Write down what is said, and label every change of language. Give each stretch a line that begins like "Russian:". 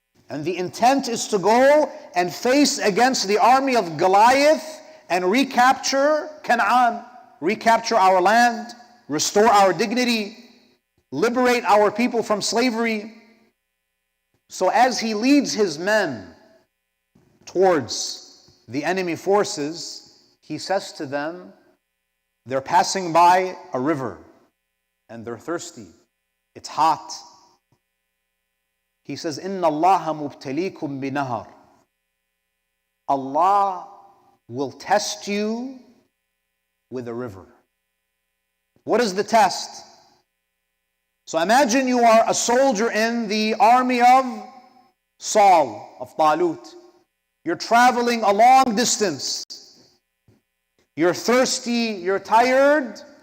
English: And the intent is to go and face against the army of Goliath and recapture Canaan, recapture our land, restore our dignity, liberate our people from slavery. So as he leads his men towards the enemy forces, he says to them, they're passing by a river and they're thirsty. It's hot. He says,
Arabic: إِنَّ اللَّهَ مُبْتَلِيكُمْ بِنَهَرٍ.
English: Allah will test you with a river. What is the test? So imagine you are a soldier in the army of Saul, of Talut. You're traveling a long distance. You're thirsty, you're tired.